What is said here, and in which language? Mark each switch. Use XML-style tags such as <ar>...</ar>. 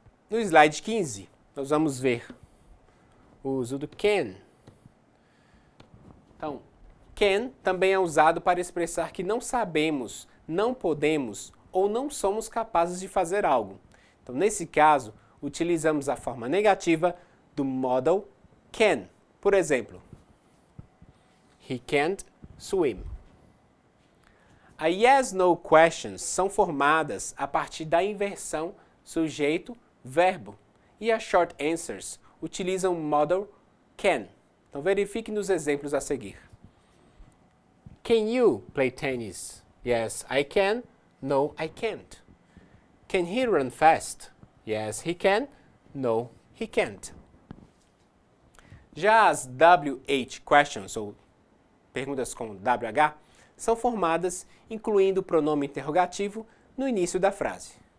<pt>No slide 15, nós vamos ver o uso do can. Então, can também é usado para expressar que não sabemos, não podemos ou não somos capazes de fazer algo. Então, nesse caso, utilizamos a forma negativa do modal can. Por exemplo,</pt> <en>he can't swim.</en> <pt>A yes/no questions são formadas a partir da inversão sujeito-verbo. E as short answers utilizam o modal can. Então verifique nos exemplos a seguir.</pt> <en>Can you play tennis? Yes, I can. No, I can't. Can he run fast? Yes, he can. No, he can't.</en> <pt>Já as WH questions, ou perguntas com WH, são formadas incluindo o pronome interrogativo no início da frase.</pt>